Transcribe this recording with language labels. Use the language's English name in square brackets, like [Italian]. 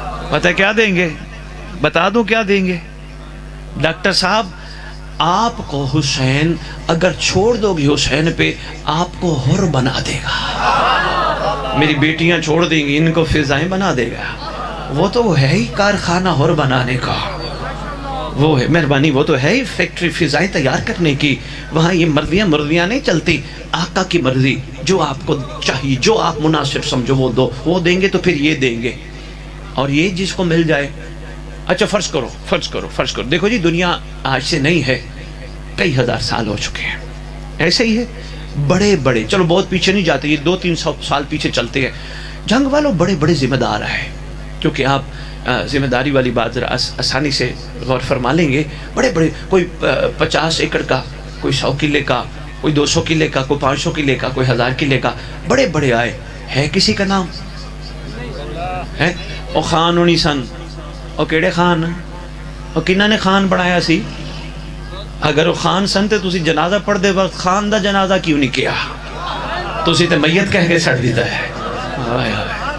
[Urdu] پتہ کیا دیں گے؟ بتا دوں کیا دیں گے؟ ڈاکٹر صاحب آپ کو حسین اگر چھوڑ دو گی حسین پہ، آپ کو حر بنا دے گا. میری بیٹیاں چھوڑ دیں گی، ان کو فضائیں بنا دے گا. وہ تو ہے ہی کارخانہ حر بنانے کا. وہ ہے مہربانی، وہ تو ہے ہی فیکٹری فضائیں تیار کرنے کی. وہاں یہ مرضیاں نہیں چلتی. آقا کی مرضی، جو آپ کو چاہیے، جو آپ مناسب سمجھو وہ دو. وہ دیں گے تو پھر یہ دیں گے. اور یہ جس کو مل جائے. اچھا فرض کرو دیکھو جی، دنیا آج سے نہیں ہے، کئی ہزار سال ہو چکے ہیں. ایسے ہی ہے بڑے چلو بہت پیچھے نہیں جاتے، یہ 200-300 سال پیچھے چلتے ہیں. جنگ والوں بڑے ذمہ دار ہیں. کیونکہ آپ ذمہ داری والی بات ذرا آسانی سے غور فرما لیں گے. بڑے کوئی 50 ایکڑ کا، کوئی 100 کلے کا، کوئی 200 کلے کا، کوئی 500 کلے کا، کوئی 1000 کلے کا. بڑے آئے. ہے کسی کا نام ہے؟ [Punjabi] او خان ہونی سن. او کیڑے خان؟ او کنہ نے خان بنایا سی؟ اگر وہ خان سن تے تسی جنازہ پڑھ دے وقت خان دا جنازہ کیوں نہیں کیا؟ تسی تے میت کہہ کے سڑ دیتا ہے.